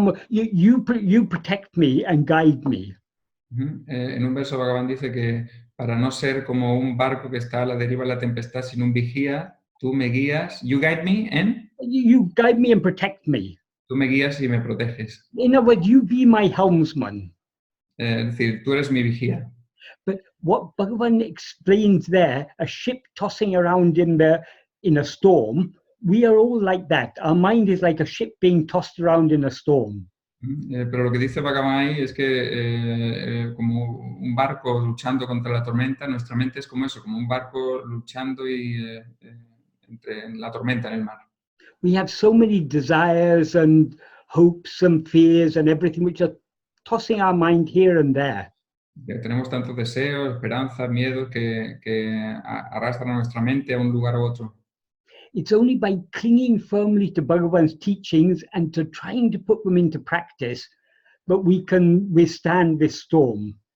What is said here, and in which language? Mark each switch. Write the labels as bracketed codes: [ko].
[en] You protect me and guide me. [es] En un verso Bhagavan dice que para no ser como un barco que está a la deriva de la tempestad sin un vigía, tú me guías, [en] you guide me and? You guide me and protect me. [es] Tú me guías y me proteges. [en] In other words, you be my helmsman. [es] Es decir, tú eres mi vigía. [en] But what Bhagavan explains there, a ship tossing around in a storm, we are all like that. Our mind is like a ship being tossed around in a storm. [es] Pero lo que dice Bhagavan ahí es que como un barco luchando contra la tormenta, nuestra mente es como eso, como un barco luchando en la tormenta en el mar. [en] We have so many desires and hopes and fears and everything which are tossing our mind here and there. [es] Tenemos tantos deseos, esperanzas, miedos que arrastran a nuestra mente a un lugar u otro. [en] It's only by clinging firmly to Bhagavan's teachings and to trying to put them into practice that we can withstand this storm.